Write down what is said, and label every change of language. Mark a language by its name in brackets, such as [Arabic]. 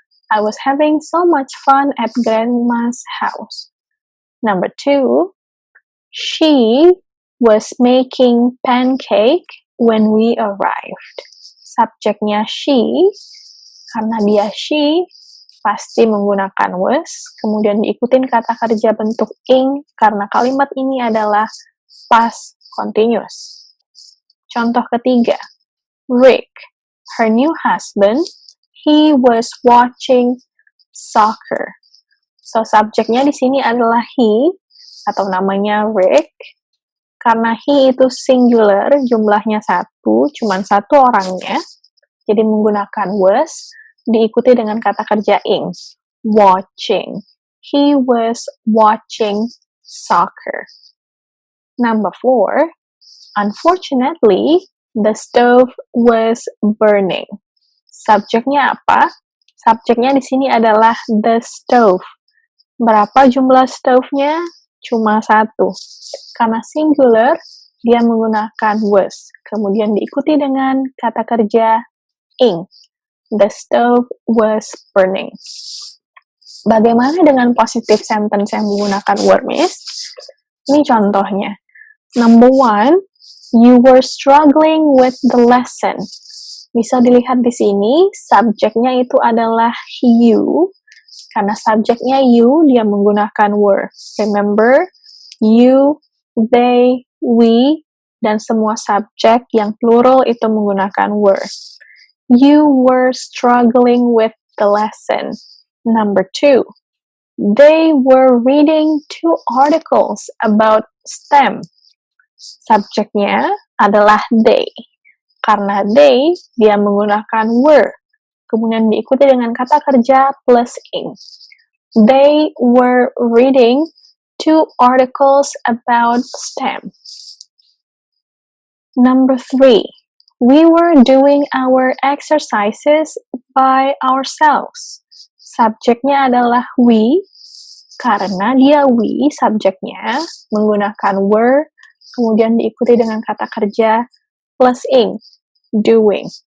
[English] I was having so much fun at grandma's house. Number 2, she was making pancake when we arrived. [Indonesian] Subjeknya she, karena dia she, pasti menggunakan was, kemudian diikutin kata kerja bentuk ing, karena kalimat ini adalah past continuous. Contoh ketiga, [English] Rick, her new husband, he was watching soccer. [Indonesian] So, subjeknya di sini adalah he, atau namanya Rick, karena he itu singular, jumlahnya satu, cuman satu orangnya, jadi menggunakan was, diikuti dengan kata kerja ing, watching. [English] He was watching soccer. Number 4, unfortunately, the stove was burning. [Indonesian] Subjeknya apa? Subjeknya di sini adalah the stove. Berapa jumlah stove-nya? Cuma satu. Karena singular, dia menggunakan was. Kemudian diikuti dengan kata kerja ing. [English] The stove was burning. [Indonesian] Bagaimana dengan positive sentence yang menggunakan were, miss? Ini contohnya. [English] Number 1, you were struggling with the lesson. [Indonesian] Bisa dilihat di sini, subjeknya itu adalah you. Karena subjeknya you, dia menggunakan were. Remember, you, they, we, dan semua subjek yang plural itu menggunakan were. [English] You were struggling with the lesson. Number 2, they were reading 2 articles about STEM. [Indonesian] Subjeknya adalah they. Karena they, dia menggunakan were. Kemudian diikuti dengan kata kerja plus ing. [English] They were reading 2 articles about STEM. Number 3, we were doing our exercises by ourselves. [Indonesian] Subjeknya adalah we, karena dia we, subjeknya menggunakan were, kemudian diikuti dengan kata kerja plus ing, doing.